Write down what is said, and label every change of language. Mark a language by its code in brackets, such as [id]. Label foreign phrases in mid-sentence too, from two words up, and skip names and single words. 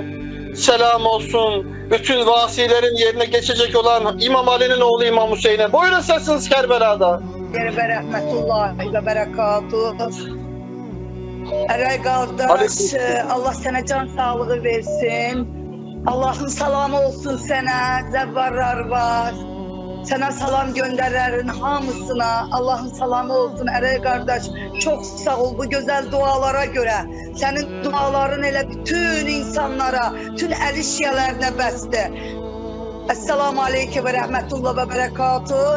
[tr] Selam olsun bütün vasilerin yerine geçecek olan İmam Ali'nin oğlu İmam Hüseyin'e. Buyurun sesiniz Kerbela'da. [ar] ورحمة الله وبركاته. [tr] Eray kardeş, Allah sana can sağlığı versin. Allah'ın salamı olsun sana, zevvarlar var. [az] Sənə salam göndərərin hamısına. Allahın salamı olsun Ərəy qardaş. Çox sağ ol bu gözəl dualara görə. Sənin duaların elə bütün insanlara, bütün əli şiyələrinə bəsdir. [ar] السلام عليكم ورحمة الله وبركاته.